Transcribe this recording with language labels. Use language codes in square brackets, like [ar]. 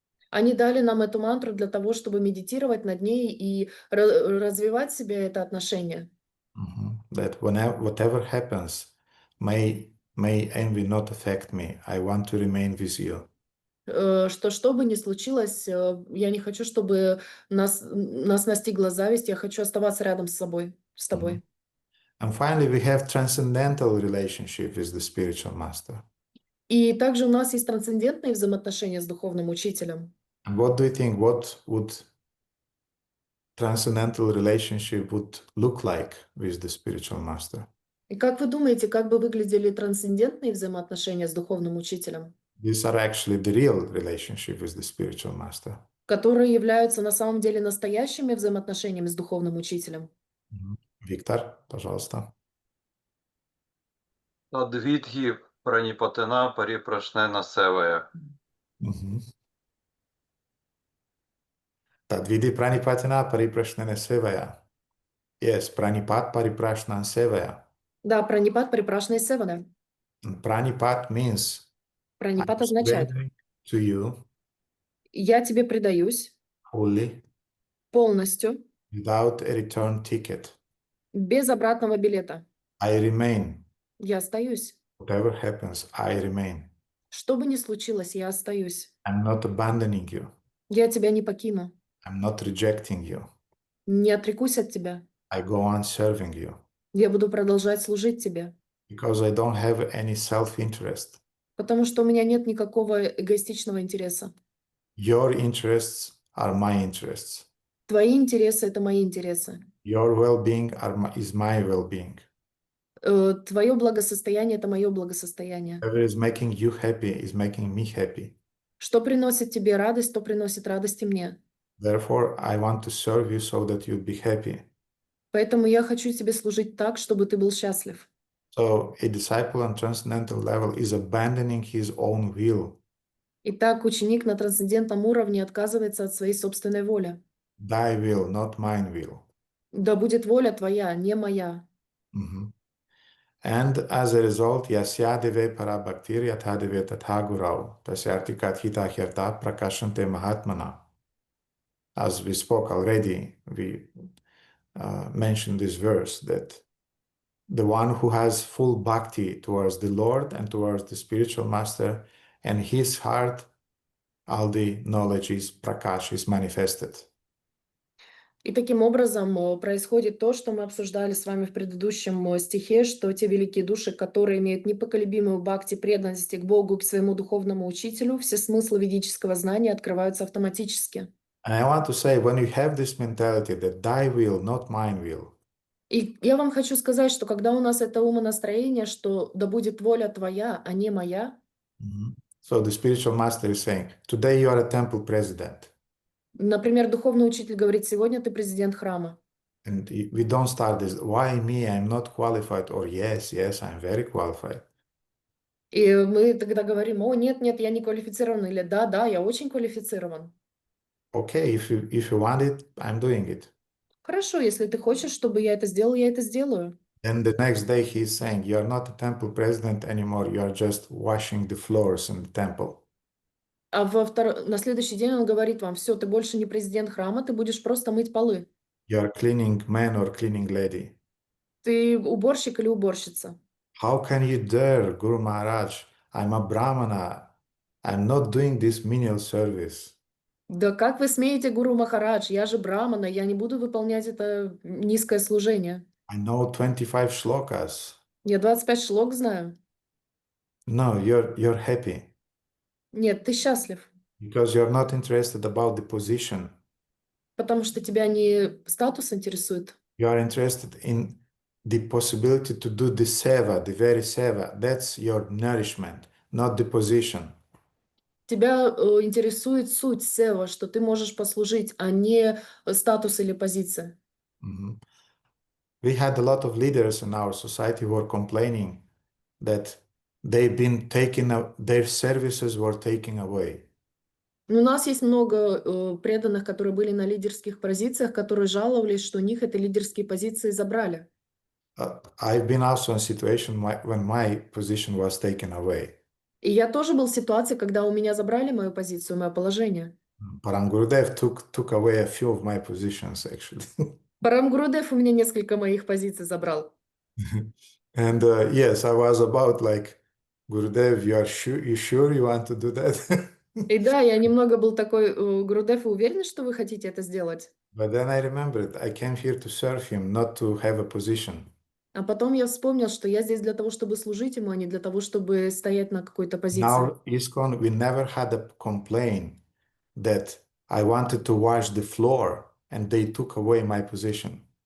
[ru] Они дали нам эту мантру для того, чтобы медитировать над ней и развивать в себе это отношение. [en] That whatever happens, may envy not affect me. I want to remain with you. [ru] Что бы ни случилось, я не хочу, чтобы нас настигла зависть, я хочу оставаться рядом с тобой. [en] And finally, we have transcendental relationship with the spiritual master. [ru] И также у нас есть трансцендентные взаимоотношения с духовным учителем. [en] And what do you think? What would transcendental relationship would look like with the spiritual master? [ru] И как вы думаете, как бы выглядели трансцендентные взаимоотношения с духовным учителем? [en] These are actually the real relationship with the spiritual master. [ru] Которые являются на самом деле настоящими взаимоотношениями с духовным учителем. Виктор, пожалуйста. [sa] Тадвидхи пранипатена парипрашнена севая. Tadvidi pranipatena pariprashnena sevaya. Yes, pranipat pariprashnan sevaya. Да, пранипат припрашной севана. [en] Pranipat means [ru] Пранипат [en] I'm [ru] означает [en] surrendering to you [ru] я тебе предаюсь [en] fully [ru] полностью, [en] without a return ticket. [ru] без обратного билета. [en] I remain. [ru] Я остаюсь. [en] Whatever happens, I remain. [ru] Что бы ни случилось, я остаюсь. [en] I'm not abandoning you. [ru] Я тебя не покину. [en] I'm not rejecting you. [ru] Не отрекусь от тебя. [en] I go on serving you. [ru] Я буду продолжать служить тебе. [en] Because I don't have any self-interest. [ru] Потому что у меня нет никакого эгоистичного интереса. [en] Your interests are my interests. [ru] Твои интересы — это мои интересы. [en] Your well-being is my well-being. [ru] Твое благосостояние – это мое благосостояние. [en] Whatever is making you happy is making me happy. [ru] Что приносит тебе радость, то приносит радость и мне. [en] Therefore, I want to serve you so that you'll be happy. [ru] Поэтому я хочу тебе служить так, чтобы ты был счастлив. [en] So, a disciple on transcendental level is abandoning his own will. [ru] Итак, ученик на трансцендентном уровне отказывается от своей собственной воли. [en] Thy will, not mine will. [ru] Да будет воля твоя, не моя. [en] Mhm. And as a result, [sa] yasyadeve parabhaktir yathadeve tathagurau tasyarti kathita hirta prakashante mahatmana. [en] As we spoke already, we mentioned this verse that the one who has full bhakti towards the Lord and towards the spiritual master, and his heart, all the knowledge is prakash, is manifested. [ru] И таким образом происходит то, что мы обсуждали с вами в предыдущем стихе, что те великие души, которые имеют непоколебимую бхакти, преданности к Богу, к своему духовному учителю, все смыслы ведического знания открываются автоматически. [en] And I want to say, when you have this mentality that thy will, not mine will, [ru] И я вам хочу сказать, что когда у нас это умонастроение, что да будет воля твоя, а не моя, [en] so the spiritual master is saying, today you are a temple president. [ru] например, духовный учитель говорит, сегодня ты президент храма. [en] And we don't start this, why me, I'm not qualified, or yes, I'm very qualified. [ru] И мы тогда говорим, о, нет, я не квалифицирован, или да, я очень квалифицирован. [en] Okay, if you want it, I'm doing it. [ru] Хорошо, если ты хочешь, чтобы я это сделал, я это сделаю. [en] Then the next day he's saying, you are not a temple president anymore, you are just washing the floors in the temple. [ru] А на следующий день он говорит вам, все, ты больше не президент храма, ты будешь просто мыть полы. [en] You are cleaning man or cleaning lady. [ru] Ты уборщик или уборщица. [en] How can you dare, Guru Maharaj? I'm a Brahmana. I'm not doing this menial service. [ru] Да как вы смеете, Гуру Махарадж, я же брамана, я не буду выполнять это низкое служение. [en] I know 25 shlokas. [ru] Я 25 шлок знаю. [en] No, you're happy [ru] Нет, ты счастлив, [en] because you're not interested about the position. [ru] потому что тебя не статус интересует. [en] You are interested in the possibility to do the seva, the very seva. That's your nourishment, not the position. [ru] Тебя интересует суть сева, что ты можешь послужить, а не статус или позиция. Mhm. [en] We had a lot of leaders in our society who were complaining that they've been their services were taken away. [ru] У нас есть много преданных, которые были на лидерских позициях, которые жаловались, что у них эти лидерские позиции забрали. [en] I've been also in a situation when my position was taken away. [ru] И я тоже был в ситуации, когда у меня забрали мою позицию, мое положение. [en] Param Gurudev took away a few of my positions, actually. [ru] Парам Гурудев у меня несколько моих позиций забрал. [en] And yes, I was about like, Gurudev, you sure you want to do that? [ru] И да, я немного был такой, Гурудев, вы уверены, что вы хотите это сделать? [en] But then I remembered I came here to serve him, not to have a position. [ru] А потом я вспомнил, что я здесь для того, чтобы служить ему, а не для того, чтобы стоять на какой-то [en] In [ru] позиции. [en] our ISKCON, we never had a complaint that I wanted to wash the floor and they took away my position.